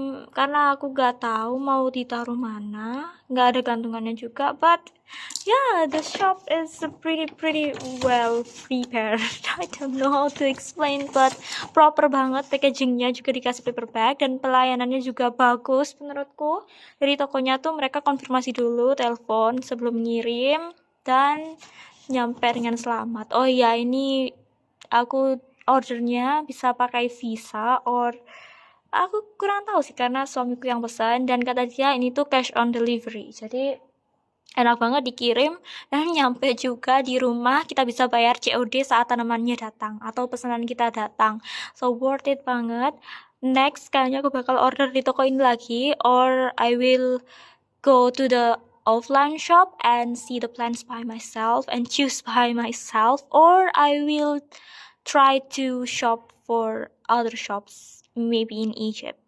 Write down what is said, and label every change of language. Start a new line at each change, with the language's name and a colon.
Indonesian: Karena aku gak tahu mau ditaruh mana, gak ada gantungannya juga.
English: But yeah, the shop is pretty well prepared. I don't know how to explain, but proper banget.
Indonesian: Packagingnya juga dikasih paper bag dan pelayanannya juga bagus menurutku. Dari tokonya tuh mereka konfirmasi dulu telepon sebelum ngirim dan nyampe dengan selamat. Oh iya, ini aku ordernya bisa pakai Visa or aku kurang tahu sih karena suamiku yang pesan, dan kata dia ini tuh cash on delivery. Jadi enak banget, dikirim dan nyampe juga di rumah. Kita bisa bayar COD saat tanamannya datang atau pesanan kita datang.
English: So worth it banget. Next kayaknya aku bakal order di toko ini lagi, or I will go to the offline shop and see the plants by myself and choose by myself, or I will try to shop for other shops maybe in Egypt.